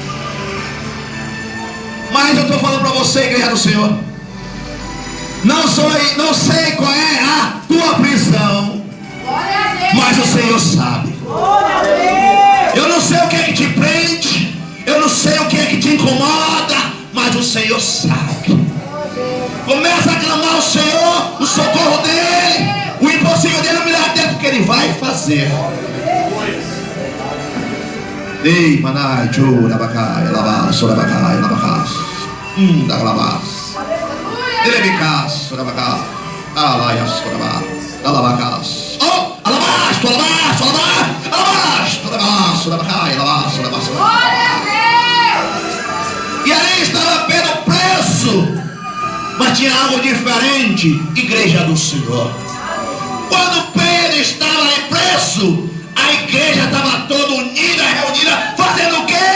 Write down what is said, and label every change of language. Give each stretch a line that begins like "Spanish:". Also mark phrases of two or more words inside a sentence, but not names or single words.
Portuguese: Mas eu estou falando para você, igreja do Senhor, não sei qual é a tua prisão, mas o Senhor sabe. Eu não sei o que é que te prende, eu não sei o que é que te incomoda, mas o Senhor sabe. Começa a clamar ao Senhor, o socorro dele, o impossível dele, o milagre dele, porque ele vai fazer. Ei, manai, tchu, labacai, labá, sorabacai, labacai, da labá, delebicas, sorabacai, alaias, sorabá, alabacas, oh, alabás, alabás, alabás, alabás, sorabacai, labá, sorabá, e ali estava Pedro preso, mas tinha algo diferente, igreja do Senhor. Quando Pedro estava ali preso, a igreja estava toda unida, reunida, fazendo o quê?